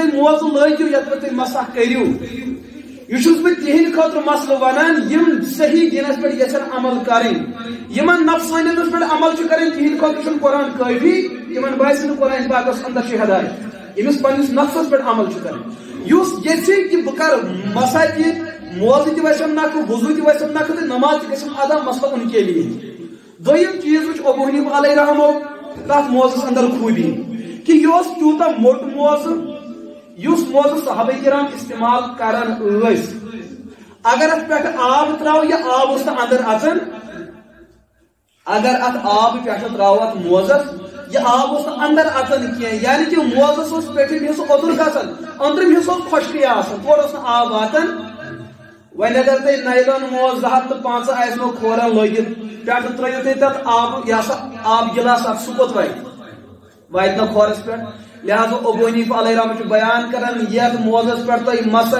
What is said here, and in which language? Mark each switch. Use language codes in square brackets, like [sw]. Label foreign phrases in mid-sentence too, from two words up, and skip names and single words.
[ks] تُہۍ موزٕ لٲگِو یتھ پٮ۪ٹھ تُہۍ مسح کٔرِو یہ چھُس بہٕ تِہنٛدِ خٲطرٕ مسلہٕ ونان یِم صحیح دینس پٮ۪ٹھ یژھن عمل کرٕنۍ یِمن نفسانیتس پٮ۪ٹھ عمل چھُ کران تِہنٛدِ خٲطرٕ چھُنہٕ قرآن کٲفی تِمن باسہِ نہٕ قرآن پاکس اندر چھِ ہدایت ییٚمِس پننِس نفسس پٮ۪ٹھ عمل چھُ کران یُس یژھِ کہ بہٕ کرٕ مسح تہِ موزٕ تہِ وسم نکھٕ وضوٗ تہِ وسم نکھٕ تہٕ نماز تہِ گژھم ادا مسئلہ [ur] ان کے لیے [ks] دوٚیِم چیٖز وٕچھ ابو حنیفہ علیہ رحمہ تتھ موزس اندر خوٗبی کہ یہِ اوس تیوٗتاہ موٚٹ موزٕ یُس موزٕ صحابہ کرام استعمال کران ٲسۍ اگر اتھ پٮ۪ٹھ آب تراو یہِ آب اوس نہٕ اندر اژان اگر اتھ آب پٮ۪ٹھٕ تراو اتھ موزس یہ آب اوس نہٕ اندر اژان کینٛہہ یعنی کہ موزس اوس پٮ۪ٹھِم حصہٕ اوٚدُر گژھان أنٛدرِم حصہٕ اوس خۄشکٕے آسان تورٕ اوس نہٕ آب واتان وۄنۍ اگر تۄہہِ نایلان موز 205 آسنو کھورن لٲگِتھ پٮ۪ٹھٕ ترٲیِو تُہۍ تتھ آب یہ سا آب گِلاس اکھ سُہ کوٚت واتہِ نہٕ کھورس پٮ۪ٹھ لہذا ابو حنیفہ علیہ رحمہ چھُ بیان کران یتھ موزس پٮ۪ٹھ تُہۍ مسح